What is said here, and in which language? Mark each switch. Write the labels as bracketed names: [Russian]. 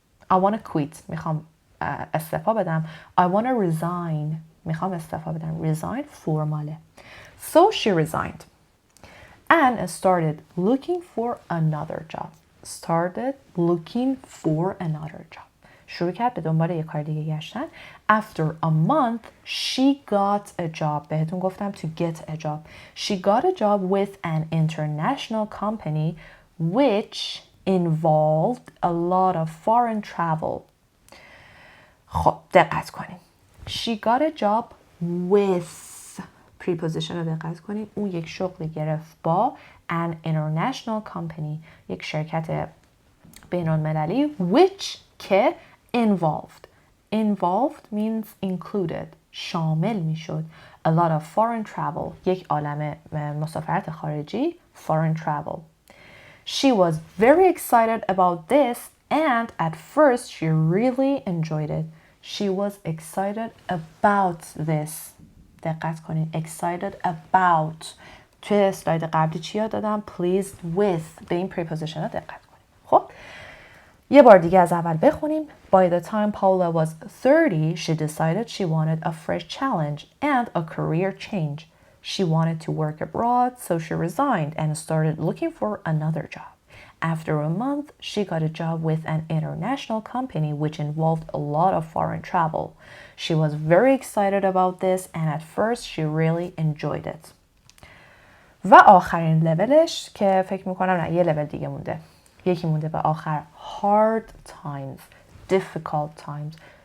[English] I want to quit. [Persian] میخوام استعفا بدم. [English] I want to resign. [Persian] میخوام استعفا بدم. [English] resign [Persian] فرماله. [English] So she resigned and started looking for another job. Started looking for another job. [Persian] شروع کرد به دنبال یک کار دیگه گشتن. [English] After a month, she got a job. [Persian] بهتون گفتم [English] to get a job. She got a job with an international company which involved a lot of foreign travel. [Persian] خب دقت کنیم. [English] She got a job with preposition [Persian] رو دقت کنیم. اون یک شغلی گرفت با [English] an international company. [Persian] یک شرکت بین المللی which که involved. [English] Involved means included. [Persian] شامل میشد. [English] A lot of foreign travel. [Persian] یک عالمه مسافرت خارجی. [English] Foreign travel. She was very excited about this and at first she really enjoyed it. She was excited about this. [Persian] دقت کنید. [English] Excited about. [Persian] توی اسلاید قبلی چی یاد دادم؟ [English] Pleased with. [Persian] به این preposition ها دقت کنید. خب یه بار دیگه از اول بخونیم. [English] By the time Paula was 30, she decided she wanted a fresh challenge and a career change. She wanted to work abroad, so she resigned and started looking for another job. After a month, she got a job with an international company which involved a lot of foreign travel. She was very excited about this and at first she really enjoyed it. [Persian] و آخرین لولش که فکر میکنم نه یه لول دیگه مونده. یکی مونده به آخر. [English] Hard times, difficult times.